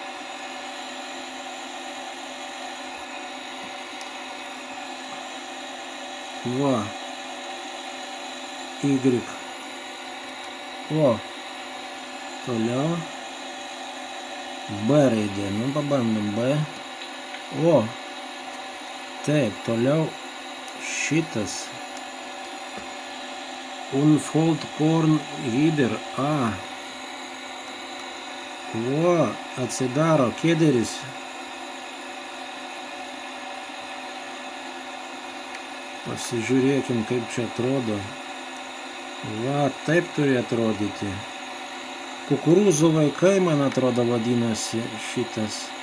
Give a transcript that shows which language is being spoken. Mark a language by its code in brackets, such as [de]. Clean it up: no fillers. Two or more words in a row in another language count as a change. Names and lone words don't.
[lt] Va. Y. O. Toliau. B raidė. Nu, pabandom B. O. Taip, toliau šitas. [en] Unfold corn header. A. [lt] O. Atsidaro kėderis. Pasižiūrėkim, kaip čia atrodo. Va, taip turi atrodyti. Kukurūzų vaikai, man atrodo, vadinasi šitas.